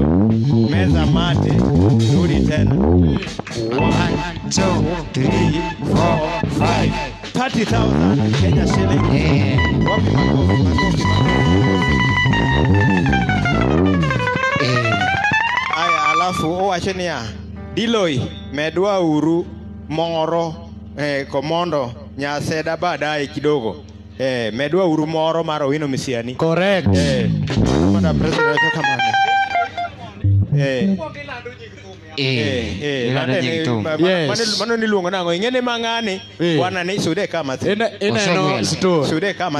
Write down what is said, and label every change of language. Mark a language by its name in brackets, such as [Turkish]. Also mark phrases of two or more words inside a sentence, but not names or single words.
[Swahili] Meza mate. Rudi tena. 1, 2, 3, 4, 5. 30,000 Kenya shilling. Wapi makofi? Makofi. [Luo (Kenya and Tanzania)] Alafu owacho niya Diloy medwa uru moro komondo Nyaseda [Swahili] baadaye kidogo [Luo (Kenya and Tanzania)] medwa uru moro mar Owino Misiani. [English] Correct. [Luo (Kenya and Tanzania)] Madam President wacho kamano. Mano niluongo nang'o ing'ene mang'ani wana ni sude kama ineno sude kama